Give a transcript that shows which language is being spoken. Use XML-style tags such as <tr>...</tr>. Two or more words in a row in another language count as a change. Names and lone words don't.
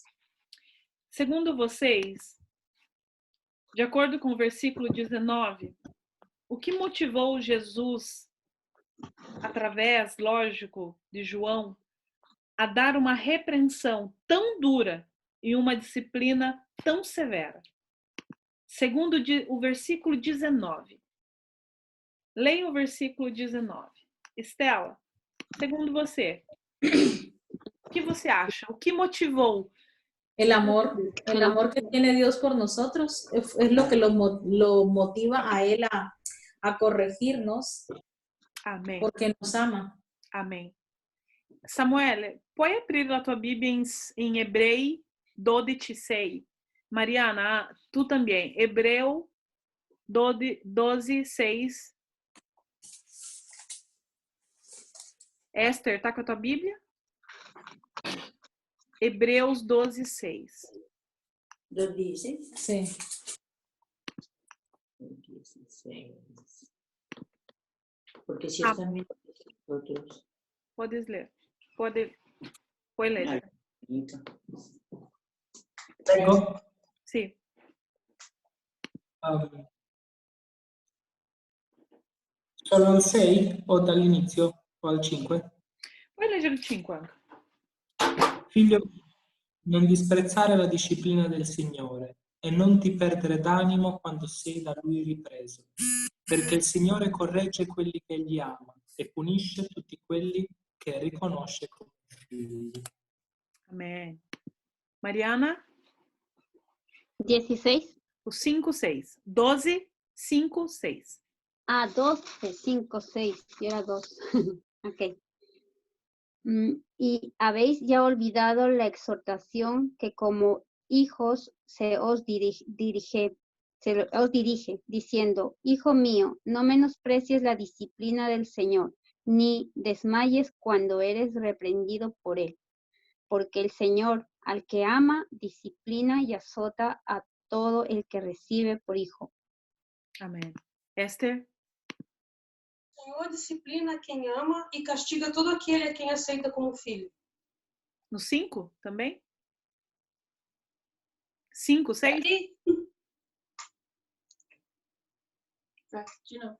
<pt>Segundo vocês, de acordo com o versículo 19, o que motivou Jesus, através, lógico, de João, a dar uma repreensão tão dura e uma disciplina tão severa? Segundo o versículo 19. Leia o versículo 19. Estela, segundo você, o que você acha? O que motivou?</pt> <es>El amor que tiene Dios por nosotros es lo que lo motiva a Él a corregirnos.</es> <pt>Amém.</pt> <es>Porque nos ama.</es> <pt>Amém. Samuel, pode abrir a tua Bíblia em Hebreu 12:6. Mariana, tu também. Hebreu 12:6. Esther, tá com a tua Bíblia? Hebreus 12:6. 12:6? Sim. 16.</pt> <es>Porque si están nosotros.</es> <pt>Podes ler. Pode ler.</pt> <it>Prego? Sì. Solo al 6 o dall'inizio o al 5? Puoi leggere il 5. Figlio, non disprezzare la disciplina del Signore e non ti perdere d'animo quando sei da Lui ripreso, perché il Signore corregge quelli che Egli ama e punisce tutti quelli che riconosce come figli. Amen. Mariana? 16.</it> <pt>O 5:6. 12, 5, 6.</pt> <es>Ah, 12, 5, 6. Y era 2. Ok. Y habéis ya olvidado la exhortación que como hijos se os dirige, diciendo, Hijo mío, no menosprecies la disciplina del Señor, ni desmayes cuando eres reprendido por Él. Porque el Señor, al que ama, disciplina y azota a todo el que recibe por hijo.</es> <pt>Amém. Esther? O Senhor disciplina a quem ama e castiga todo aquele a quem aceita como filho. No 5 também? 5, 6? De novo.</pt>